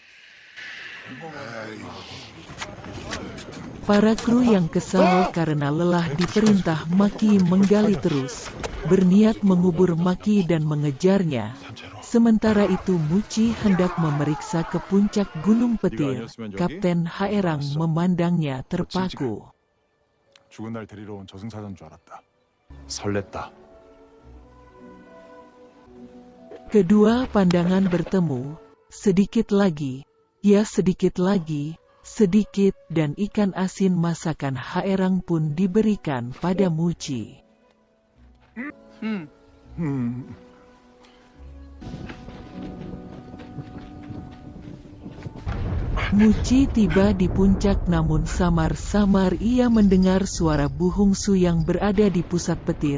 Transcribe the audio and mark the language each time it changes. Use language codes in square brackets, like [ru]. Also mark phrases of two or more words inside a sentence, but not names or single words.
[id] Para kru yang kesal karena lelah diperintah Maki menggali terus, berniat mengubur Maki dan mengejarnya. Sementara itu Muci hendak memeriksa ke puncak gunung petir. Kapten Haerang memandangnya terpaku. [ko] 죽은 날 데리러 온 저승사자인 줄 알았다. 설렜다. [id] Kedua pandangan bertemu. Sedikit lagi, ya sedikit lagi, sedikit dan ikan asin masakan Haerang pun diberikan pada Muci. Muci tiba di puncak, namun samar-samar ia mendengar suara Bu Hongsu yang berada di pusat petir.